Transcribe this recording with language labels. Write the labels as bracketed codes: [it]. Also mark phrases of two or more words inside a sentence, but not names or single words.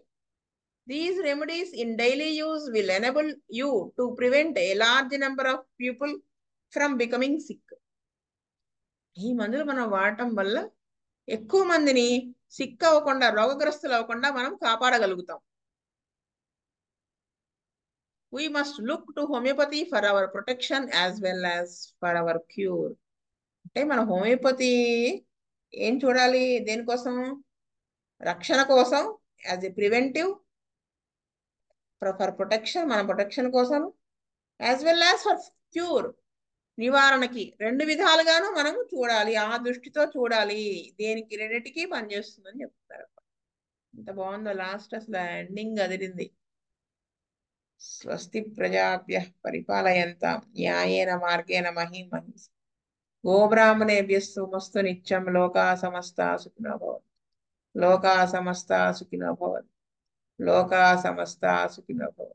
[en] These remedies in daily use will enable you to prevent a large number of people from becoming sick. [te] ఈ మందులు మనం వాడటం వల్ల ఎక్కువ మందిని సిక్ అవ్వకుండా, రోగగ్రస్తులు అవ్వకుండా మనం కాపాడగలుగుతాం. [en] We must look to homeopathy for our protection as well as for our cure. [te] అంటే మన హోమియోపతి ఏం చూడాలి, దేనికోసం? రక్షణ కోసం, [en] as a preventive, for protection, [te] మన ప్రొటెక్షన్ కోసం, [en] as well as for cure, [te] నివారణకి. 2 విధాలుగాను మనం చూడాలి, ఆ దృష్టితో చూడాలి. దేనికి రెండిటికి పనిచేస్తుందని చెప్తారు. ఎంత బాగుందో లాస్ట్, అసలు ఎండింగ్ అదిరింది. [sa] స్వస్తి ప్రజాభ్యః పరిపాలయంతాం న్యాయేన మార్గేణ మహీం మహీషా. గోబ్రాహ్మణేభ్యः శుభమస్తు నిత్యం. లోకా సమస్తా సుఖినో భవంతు. లోకా సమస్తా సుఖినో భవంతు. లోకా సమస్తా సుఖినో భవంతు.